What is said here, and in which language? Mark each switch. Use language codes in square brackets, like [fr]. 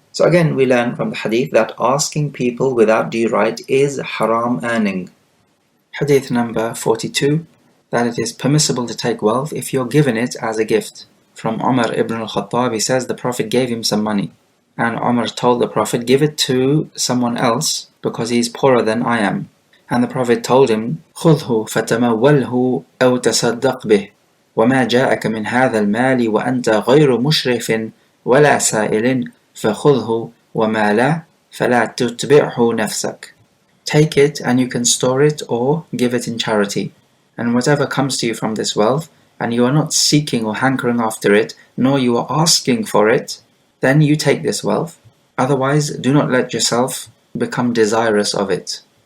[en] So again we learn from the hadith that asking people without due right is haram earning. Hadith number 42, that it is permissible to take wealth if you're given it as a gift. From Umar ibn al-Khattab, he says the Prophet gave him some money. And Umar told the Prophet, give it to someone else because he is poorer than I am. And the Prophet told him, [ar] خُذْهُ فَتَمَوَّلْهُ أَوْ تَصَدَّقْ بِهِ وَمَا جَاءَكَ مِنْ هَذَا الْمَالِ وَأَنْتَ غَيْرُ مُشْرِفٍ وَلَا سَائِلٍ فَخُذْهُ وَمَا لَا فَلَا تُتْبِعْهُ نَفْسَكَ. [en] Take it and you can store it or give it in charity. And whatever comes to you from this wealth, and you are not seeking or hankering after it, nor you are asking for it, then you take this wealth. Otherwise, do not let yourself become desirous of it.